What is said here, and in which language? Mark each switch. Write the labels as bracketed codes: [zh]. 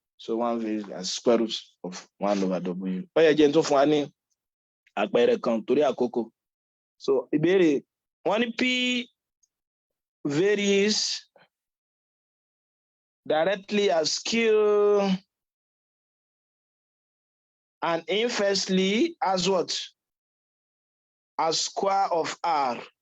[en] So 1 varies as square root of 1 over w. [yo] Ó yẹ jẹ́ n tún fún wa ní àpẹẹrẹ kan torí àkókò. [en] So [yo] ìbéèrè wọ́n ní [en] p varies directly as q and inversely as what? As square of r.